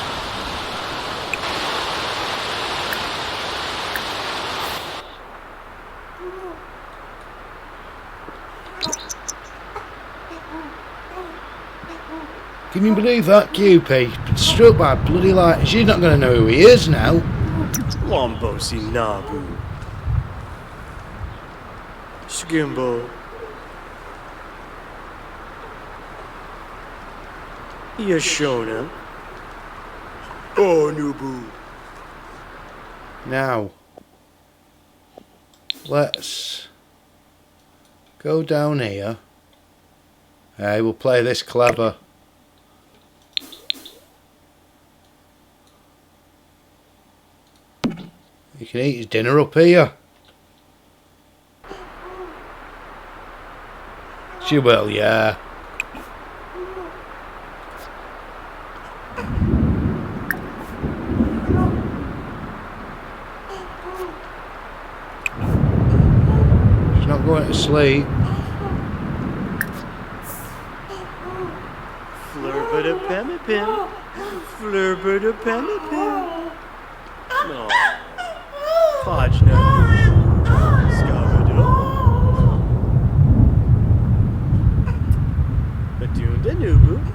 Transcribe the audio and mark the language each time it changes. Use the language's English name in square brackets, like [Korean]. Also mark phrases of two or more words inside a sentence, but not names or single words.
[English] Can you believe that, QP? Struck by bloody lightning. She's not going to know who he is now. Lombosi Nabu. Skimbo. Yashona. Oh, Nubu. Now, let's go down here. Hey, we'll play this clever. He can eat his dinner up here. She will, yeah. She's not going to sleep. Flurba-da-pemmy-pim. Flurba-da-pemmy-pim. No. Fudge no. Scabado. Adunda Nubu.